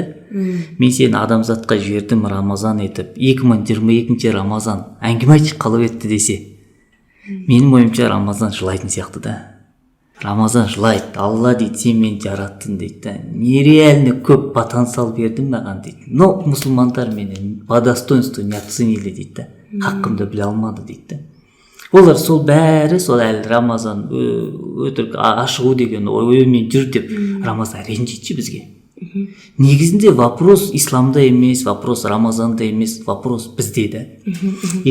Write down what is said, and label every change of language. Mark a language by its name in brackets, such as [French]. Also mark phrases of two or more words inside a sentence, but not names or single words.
[Kazakh] Мен сені адамзатқа жібердім Рамазан етіп. 2022 Рамазан әңгіме айтшы қалып етті десе. Менің ойымша Рамазан жылайтын сияқты да. Рамазан жылайды. Алла дейді, сен мен жараттың дейді. Нереально көп потенциал бердің маған дейді. [Russian] Но [Kazakh] мұсылмандар мені [Russian] по достоинству не оценили дейді. [Kazakh] Хақымды біле алмады дейді. Олар сол бәрі, сол әлі Рамазан өтірік ашығу деген оймен жүр деп Рамазан ренжитші бізге. Негізінде вопрос исламда емес, вопрос Рамазанда емес, вопрос бізде да.